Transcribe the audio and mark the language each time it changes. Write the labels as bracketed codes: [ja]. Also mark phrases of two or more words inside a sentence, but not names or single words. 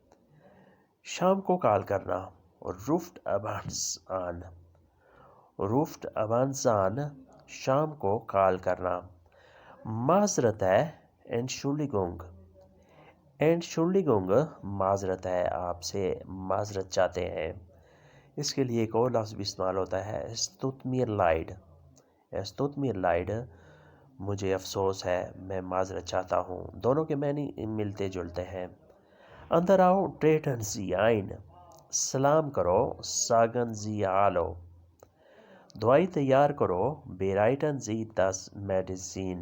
[ur] شام کو کال کرنا، [de] Ruft abends an, Ruft abends an, [ur] شام کو کال کرنا۔ معذرت ہے، [de] Entschuldigung, Entschuldigung, [ur] معذرت ہے، آپ سے معذرت چاہتے ہیں۔ اس کے لیے ایک اور لفظ بھی استعمال ہوتا ہے، [de] es tut mir leid، es tut mir leid، [ur] مجھے افسوس ہے، میں معذرت چاہتا ہوں۔ دونوں کے معنی ملتے جلتے ہیں۔ اندر آؤ، [de] Treten Sie ein, [ur] سلام کرو، [de] Sagen Sie Hallo, [ur] دوائی تیار کرو، [de] Bereiten Sie die Medizin.